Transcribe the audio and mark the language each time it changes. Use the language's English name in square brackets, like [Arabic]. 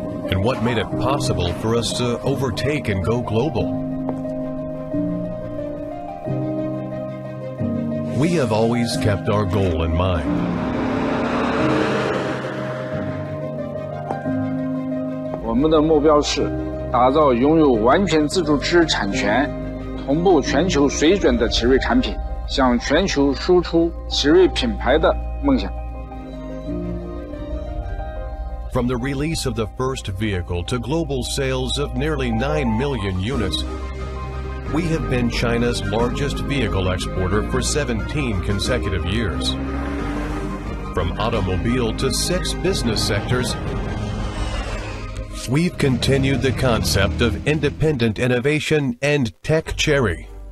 [English] And what made it possible for us to overtake and go global? We have always kept our goal in mind. [Chinese] 我们的目标是打造拥有完全自主知识产权、同步全球水准的奇瑞产品，向全球输出奇瑞品牌的梦想。 [English] From the release of the first vehicle to global sales of nearly 9 million units, we have been China's largest vehicle exporter for 17 consecutive years. From automobile to 6 business sectors, we've continued the concept of independent innovation and Tech Cherry.